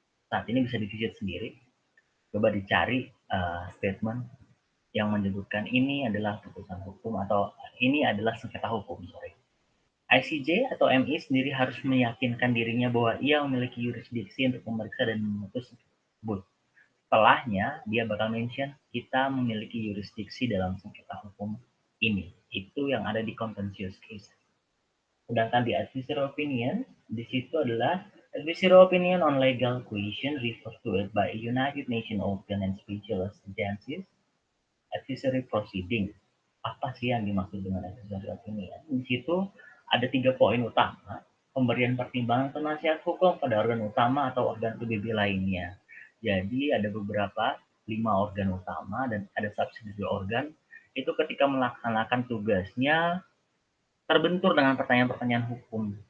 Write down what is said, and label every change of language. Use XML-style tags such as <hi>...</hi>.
<id>Saat ini bisa divisit sendiri. Coba dicari statement yang menyebutkan ini adalah putusan hukum atau ini adalah sengketa hukum. ICJ atau MI sendiri harus meyakinkan dirinya bahwa ia memiliki yurisdiksi untuk memeriksa dan memutus tersebut. Setelahnya, dia bakal mention kita memiliki yurisdiksi dalam sengketa hukum ini. Itu yang ada di contentious case. Sedangkan di advisory opinion, di situ adalah</id> <en>advisory opinion on legal question referred to it by United Nations organ and special agencies advisory proceeding.</en> <id>apa sih yang dimaksud dengan advisory opinion? Di situ ada 3 poin utama, pemberian pertimbangan atau nasihat hukum pada organ utama atau organ PBB lainnya. Jadi ada beberapa 5 organ utama dan ada subsidiary organ itu ketika melaksanakan tugasnya terbentur dengan pertanyaan-pertanyaan hukum.</id>